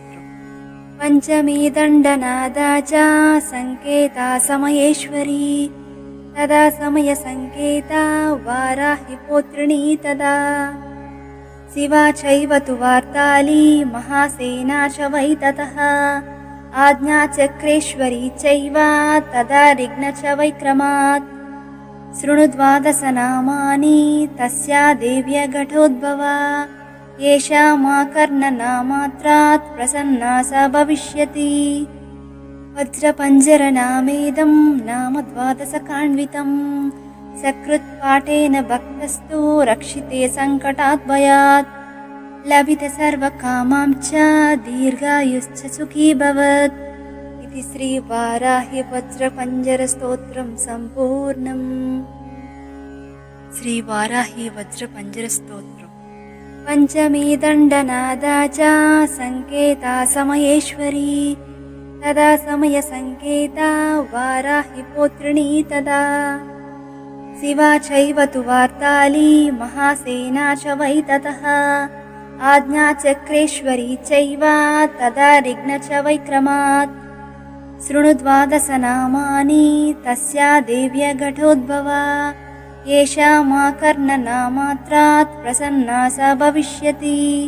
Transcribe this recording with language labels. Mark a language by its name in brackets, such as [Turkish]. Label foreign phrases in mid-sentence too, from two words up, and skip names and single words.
[Sanskrit] పంచమీ దండనాదాచ సంకేత సమయేశ్వరీ తదా సమయ సంకేత వారాహి పౌత్రిణీ తదా శివా చైవ తు వార్తాళీ మహాసేనా చ వై తతః आज्ञाचक्रेश्वरी चैव तदा ऋग्न च वैक्रमात् शृणु द्वादशनामानि तस्या देव्या घटोद्भवा येषा माकर्णनामात्रात् प्रसन्ना सा भविष्यति वज्रपञ्जरनामेदं नाम द्वादशकान्वितं सकृत्पाठेन भक्तस्तु रक्षिते सङ्कटात् भयात् लभिते सर्वकामां च दीर्घायुश्च सुखी भवत् इति श्रीवाराहि वज्रपञ्जरस्तोत्रं सम्पूर्णम्। శ్రీ వారాహి వజ్ర పంజర స్తోత్రం. पञ्चमी दण्डनादा च सङ्केता समयेश्वरी तदा समयसङ्केता वाराहि पौत्रिणी तदा शिवा चैव तु वार्ताली महासेना च वै ततः आज्ञाचक्रेश्वरी चैव तदा ऋग्न च वैक्रमात् शृणु द्वादशनामानि तस्या देव्या घटोद्भवा येषा माकर्णनामात्रात् प्रसन्ना सा भविष्यति